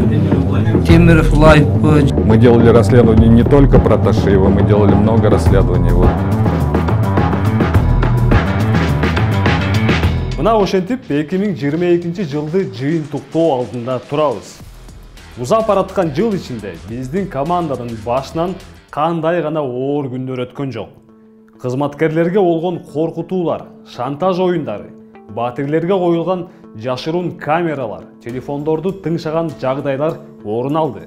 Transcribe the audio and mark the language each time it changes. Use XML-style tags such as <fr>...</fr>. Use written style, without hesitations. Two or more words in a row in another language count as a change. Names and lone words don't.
<ru>Темиров Лайф. Мы делали расследование не только про Ташиева, мы делали много расследований.</ru> <ky>Мына ошентип 2022 жылды жыйынтыктоо алдында турабыз. Узап бараткан жыл ичинде биздин команданын башынан кандай гана оор күндөр өткөн жок. Кызматкерлерге болгон коркутуулар, шантаж оюндары, батирлерге коюлган жашыруун камералар, телефондорду тыңшаган жагдайлар орун алды.</ky>